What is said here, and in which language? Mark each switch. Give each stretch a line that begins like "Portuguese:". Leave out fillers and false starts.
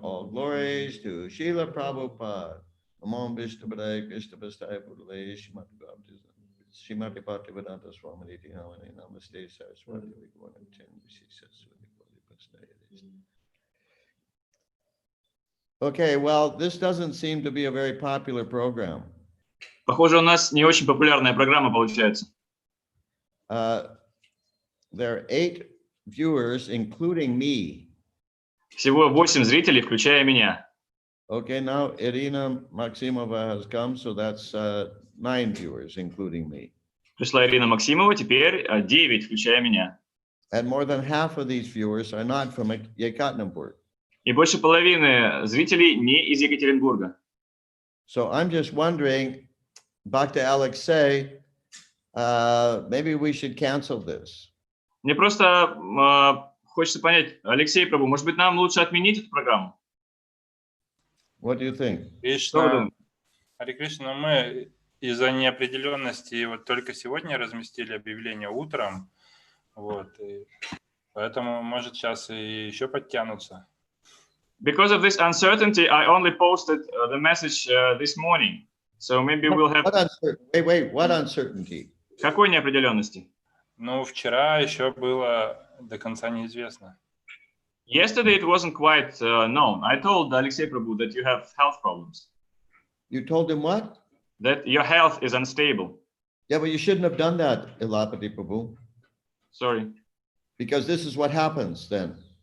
English: All glories to Srila Prabhupada.
Sanskrit: Namo Vishnu Padaya Krishna Pastaya Pudale Srimati Bhaktivedanta Swami Niti Namani Namaste Saraswati Vigwana Chandri Saraswati Pastaya.
English: Okay, well, this doesn't seem to be a very popular program.
Russian: Похоже, у нас не очень популярная программа получается.
English: There are 8 viewers, including me.
Russian: Всего 8 зрителей, включая меня.
English: Okay, now Irina Maximova has come, so that's 9 viewers, including me.
Russian: Пришла Ирина Максимова, теперь 9, включая меня.
English: And more than half of these viewers are not from Yekaterinburg.
Russian: И больше половины зрителей не из Екатеринбурга.
English: So I'm just wondering, Bhakta Alexei, maybe we should cancel this.
Russian: Мне просто хочется понять, Алексей Прабху, может быть, нам лучше отменить эту программу?
English: What do you think?
Russian: Кришна, Харе Кришна, мы из-за неопределенности вот только сегодня разместили объявление утром, вот, и поэтому, может, сейчас и еще подтянутся.
English: Because of this uncertainty, I only posted the message this morning. So maybe we'll have... What uncertainty?
Russian: Какой неопределенности? Ну, вчера еще было до конца неизвестно.
English: Yesterday it wasn't quite known. I told Alexei Prabhu that you have health problems. You told him what? That your health is unstable. Yeah, but you shouldn't have done that, Ilapati Prabhu. Sorry. Because this is what happens then.